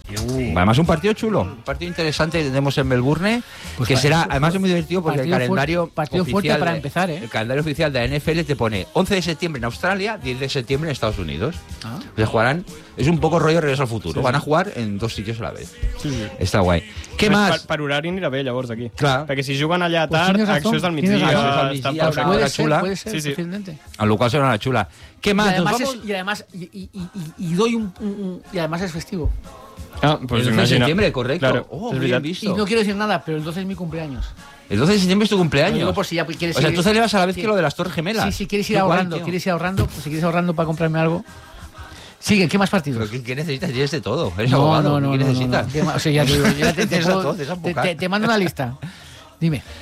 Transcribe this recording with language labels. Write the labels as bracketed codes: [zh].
[es] Además, un partido chulo, un partido interesante que tendremos en Melbourne, pues que será, además, es muy divertido porque el calendario partido fuerte para empezar, El calendario oficial de la NFL te pone 11 de septiembre en Australia, 10 de septiembre en Estados Unidos. Ah. Se jugarán, es un poco rollo Regreso al Futuro. Sí, van a jugar en dos sitios a la vez. Sí, sí. [ca] Està guai. Què més? Per horari anirà bé, llavors, aquí. Clar. Perquè si juguen allà tard, pues això és del migdia. Això és del migdia, xula. [es] Puede ser, [ca] En el qual serà una xula. Què més? I además és festiu. [es] Ah, pues imagina. [ca] El 12 de setembre, correcto. [es] Claro. Oh, bien visto. Y no quiero decir nada, pero el 12 es mi cumpleaños. El 12 de septiembre es tu cumpleaños. No, pues si ya quieres, o sea, tú celebras a la vez que lo de las Torres Gemelas. Sí, quieres ir ahorrando, pues si quieres ahorrando para comprarme algo. Sigue, ¿qué más partidos? ¿Pero qué necesitas? Tienes de todo. Eres abogado. No, ¿qué necesitas? O sea, ya te digo, te mando una lista. Dime.